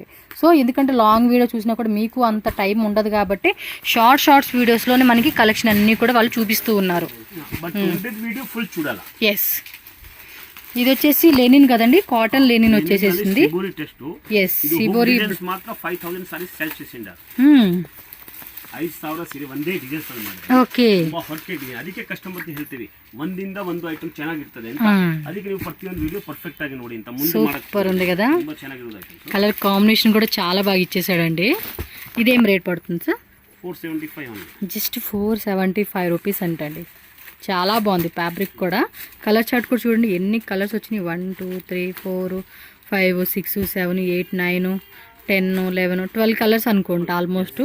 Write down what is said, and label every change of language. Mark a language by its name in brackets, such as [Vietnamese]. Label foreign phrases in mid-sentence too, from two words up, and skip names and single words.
[Telugu] సో ఎందుకంటే [English] long video [Telugu] చూసినా కూడా మీకు అంత టైం ఉండదు కాబట్టి షార్ట్స్ వీడియోస్లోనే మనకి కలెక్షన్ అన్నీ కూడా వాళ్ళు చూపిస్తూ ఉన్నారు. ఎస్, ఇది వచ్చేసి లెనిన్ కదండి, [English] cotton linen [Telugu] వచ్చేసేసింది. ఎస్, సిబోరి [Kannada] 5,000 ಸೀರೆ ಒಂದೇ ಡಿಸೈನ್ಸ್ ಅಲ್ಲಿ ಮಾಡಿದ್ರೆ ಓಕೆ ತುಂಬಾ ಹೊಟ್ಟೆ ಅದಕ್ಕೆ ಕಸ್ಟಮರ್ ಗೆ ಹೇಳ್ತೀವಿ ಒಂದಿಂದ ಒಂದು ಐಟಮ್ ಚೆನ್ನಾಗಿರ್ತದೆ ಅಂತ. ಅದಕ್ಕೆ ನೀವು ಪ್ರತಿಯೊಂದು [English] video perfect [Kannada] ಆಗಿ ನೋಡಿ ಅಂತ ಮುಂದೆ ಮಾಡಕ್ಕೆ [Telugu] సూపర్ ఉంది కదా. [Kannada] ತುಂಬಾ ಚೆನ್ನಾಗಿರೋದು ಐಟಮ್. [English] color combination [Telugu] కూడా చాలా బాగా ఇచ్చేసాడండి. ఇదేం రేట్ పడుతుంది సార్? 475 ఓన్లీ. [English] just 475 rupees [Telugu] అంటండి. చాలా బాగుంది ఫ్యాబ్రిక్ కూడా. [English] color chart [Telugu] కూడా చూడండి ఎన్ని కలర్స్ వచ్చినాయి. 1 2 3 4 5 6 7 8 9 10 11 12 కలర్స్ అనుకుంటా ఆల్మోస్ట్.